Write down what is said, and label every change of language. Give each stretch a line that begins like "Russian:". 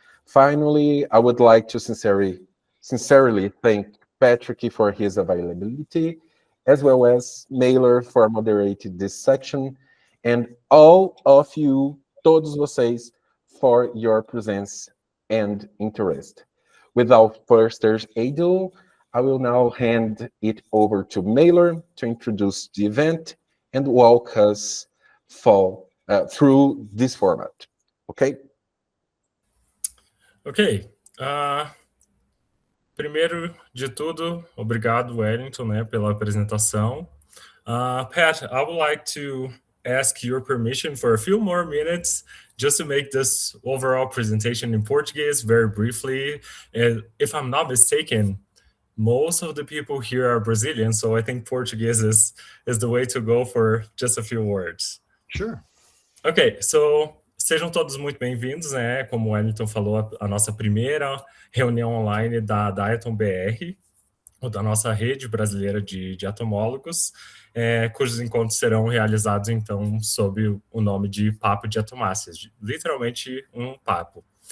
English: Finally, I would like to sincerely thank Patrick for his availability, as well as Mailer for moderating this section, and all of you,
Portuguese: todos vocês,
English: for your presence and interest. Without further ado, I will now hand it over to Mailer to introduce the event and walk us through this format. Okay? Ok.
Portuguese: Primeiro de tudo, obrigado, Wellington, pela apresentação.
English: Pat, I would like to ask your permission for a few more minutes just to make this overall presentation in Portuguese very briefly. And if I'm not mistaken, most of the people here are Brazilian, so I think Portuguese is the way to go for just a few words. Sure.
Portuguese: Ok, so sejam todos muito bem-vindos, Como o Wellington falou, a nossa primeira reunião online da Diatom BR, ou da nossa Rede Brasileira de Diatomólogos, cujos encontros serão realizados, então, sob o nome de Papo Diatomáceas, literalmente um papo.